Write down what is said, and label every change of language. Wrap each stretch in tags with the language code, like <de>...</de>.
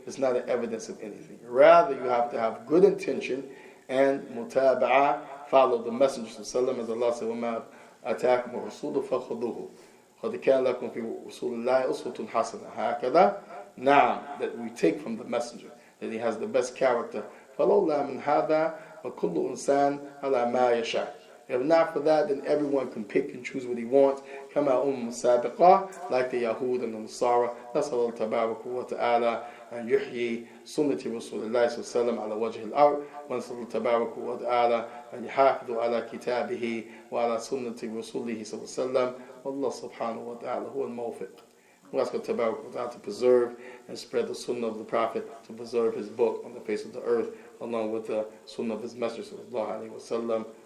<en>It's not an evidence of anything. Rather, you have to have good intention and mutaba'ah, follow the Messenger sallallahu as Allah said,</en> <ar>وَمَا أَتَاكُمُ الرَّسُولُ فَخُذُوهُ قَدْ كَانَ لَكُمْ فِي رَسُولِ اللَّهِ أُسْوَةٌ حَسَنَةٌ. هكذا</ar> <en>now that we take from the Messenger that he has the best character.</en> <ar>فَلَوْلَا مِنْ هَذَا وَكُلُّ إِنسَانٍ عَلَى مَا يَشَاءُ.</ar> <en>If not for that, then everyone can pick and choose what he wants.</en> <ar>كما سابقة,</ar> <en>like the Yahud and the Nasara.</en> <ar>نسأل الله تبارك وتعالى أن يحيي سنة رسول الله صلى الله عليه وسلم على وجه الأرض. ونسأل الله تبارك وتعالى أن يحافظ على كتابه وعلى سنة رسوله صلى الله عليه وسلم. والله سبحانه وتعالى هو الموفق.</ar> <en>We ask Allah</en> <ar>تبارك وتعالى</ar> <en>to preserve and spread the sunnah of the Prophet, to preserve his book on the face of the earth, along with the sunnah of his Messenger sallallahu alaihi wasallam.</en>